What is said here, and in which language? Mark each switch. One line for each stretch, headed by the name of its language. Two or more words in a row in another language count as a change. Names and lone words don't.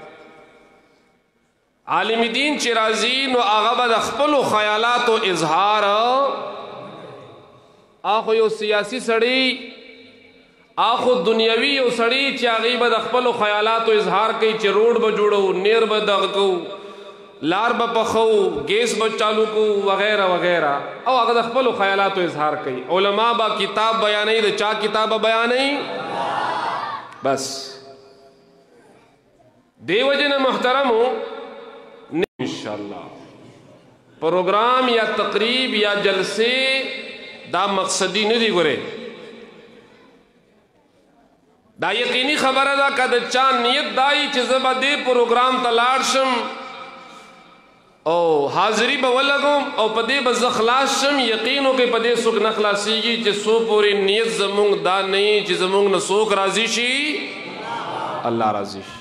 Pashto: عالم دین چې راځي نو هغه به د خپلو خیالاتو اظهار اخو یو سیاسي سړی اخو دنیوي یو سړی چې هغه به د خپلو خیالاتو اظهار کوي چې روډ به جوړو نیر به دغه کوو لار به پخو گیس به چالو کو
Urdu: وغیرہ وغیرہ
Pashto: او هغه د خپلو خیالاتو اظهار کوي. علما با کتاب بیانوي د چا کتاب بیانوي بس دی وجه محترمو انشاءاللہ پروگرام یا تقریب یا جلسے دا مقصدی نه دی ګوره دا یقینی خبره ده که د چا نیت دای چې زه به دې پروګرام ته لاړ شم او حاضری به ولګم او په دې به زه خلاص شم یقین وکړئ په دې څوک نه خلاصېږي چې څو پورې نیت زمونږ دا نه وي چې زمونږ نه څوک راضي شي الله راضي شي.